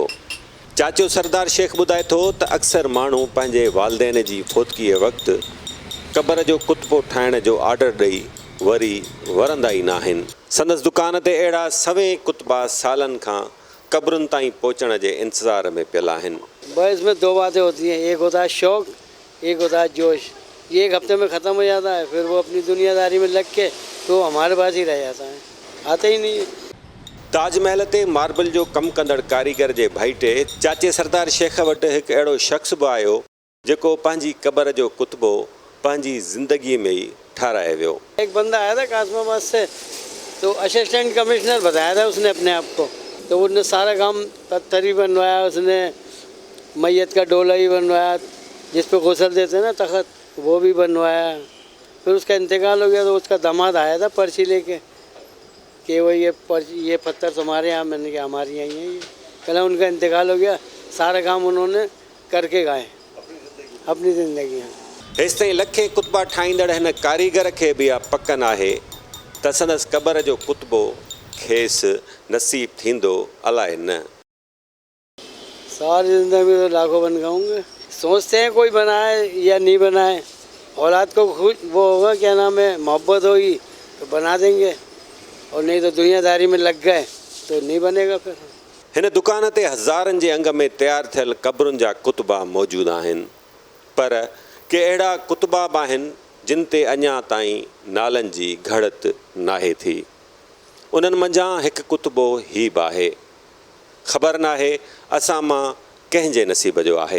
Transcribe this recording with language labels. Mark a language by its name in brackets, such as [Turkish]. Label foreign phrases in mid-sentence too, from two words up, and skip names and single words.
[Sindhi] चाचो सरदार शेख ॿुधाए थो त अक्सर माण्हू पंहिंजे वालदेन जी फ़ौतगीअ वक़्तु क़बर जो कुतबो ठाहिण जो ऑर्डर ॾेई वरी वरंदा ई न आहिनि। संदसि दुकान ते अहिड़ा सवें कुतबा सालनि खां क़बरुनि ताईं पहुचण जे इंतज़ार में पियल आहिनि। [Urdu] بس اس میں دو باتیں ہوتی ہیں، ایک ہوتا ہے شوق، ایک ہوتا ہے جوش. یہ ایک ہفتے میں ختم ہو جاتا ہے، پھر وہ اپنی دنیاداری میں لگ کے تو ہمارے پاس ہی رہ جاتا ہے، آتے ہی نہیں. [Sindhi] ताजमहल ते मार्बल जो कमु कंदड़ कारीगर जे भाईटे चाचे सरदार शेख वटि हिकु अहिड़ो शख़्स बि आयो जेको पंहिंजी क़बर जो कुतबो पंहिंजी ज़िंदगीअ में ई ठाराए वियो। [Urdu] ایک بندا آیا تھا قاسم آباد سے، تو [English] assistant commissioner [Urdu] بتایا تھا اس نے اپنے آپ کو، تو اس نے سارا کام پتھر ہی بنوایا، اس نے میت کا ڈولا ہی بنوایا، جس پہ غسل دیتے نا تخت، وہ بھی بنوایا. پھر اس کا انتقال ہو گیا تو اس کا داماد آیا تھا پرچی لے کے کہ وہ یہ پتھر تمہارے یہاں، میں نے کہا ہمارے یہاں ہی ہے یہ. کل ان کا انتقال ہو گیا، سارا کام انہوں نے کر کے گئے اپنی زندگی میں. [Sindhi] हेसि ताईं लखे कुतबा ठाहींदड़ हिन कारीगर खे बि इहा पक नाहे त संदसि क़बर जो कुतबो खेसि नसीब थींदो अलाए न। [Urdu] ساری زندگی میں تو لاکھوں بن گاؤنگے. سوچتے ہیں کوئی بنائے یا نہیں بنائے، اولاد کو خوش وہ ہوگا، کیا نام ہے، محبت ہوگی تو بنا دیں گے، اور نہیں تو دنیاداری میں لگ گئے تو نہیں بنے گا. پھر [Sindhi] हिन दुकान ते हज़ारनि जे अंग में तयारु थियल क़बरुनि जा कुतबा मौजूदु आहिनि, पर के अहिड़ा कुतबा बि आहिनि जिन ते अञा ताईं नालनि जी घड़त नाहे थी। उन्हनि मंझां हिकु कुतबो ही बि आहे। ख़बर नाहे असां मां कंहिंजे नसीब जो आहे।